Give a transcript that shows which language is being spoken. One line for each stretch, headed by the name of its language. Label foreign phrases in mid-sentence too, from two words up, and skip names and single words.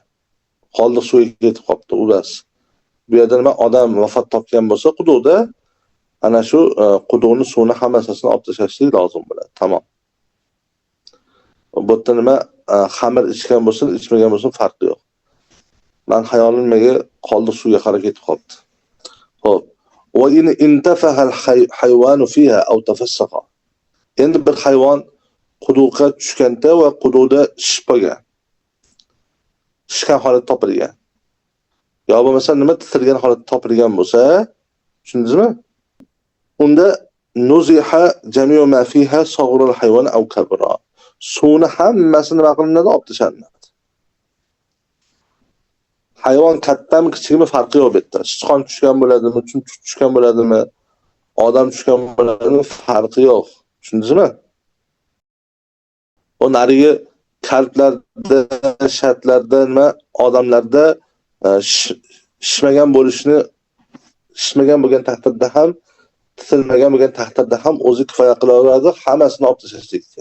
Uzbek: Qoldiq suvga ketib qopti, u bas. Bu yerda nima odam vafot topgan bo'lsa, quduqda ana shu quduqning suvini hammasini olib tashlashlik lozim bo'ladi. Tamom. Bu yerda nima xamir ichgan bo'lsin, ichmagan bo'lsin farqi yo'q. Men hayolim nimaga qoldiq suvga qarab ketib qopti.
Arabic: Xo'p. وإن انتفخ الحيوان فيها أو تفسخ.
Uzbek: Endi bir hayvon quduqqa tushganda va quduqda shishgan. Shishgan holatda topilgan. Yo bo'lmasa nima titilgan holatda topilgan bo'lsa, tushundingizmi?
Arabic: Unda نزح جميع ما فيها صغر الحيوان أو كبر.
Uzbek: Suvni hammasini nima qilinadi? Olib tashlanadi. Hayvon kattami, kichikmi farqi yo'q bu yerda. Sichqon tushgan bo'ladimi, chumchuq tushgan bo'ladimi, odam tushgan bo'ladimi farqi yo'q. Tushundingizmi? O narigi kalblarda, shatlarda nima odamlarda shishmagan bo'lgan taqdirda ham, titilmagan bo'lgan taqdirda ham o'zi kifoya qilaveradi, hammasini olib tashlashlikka.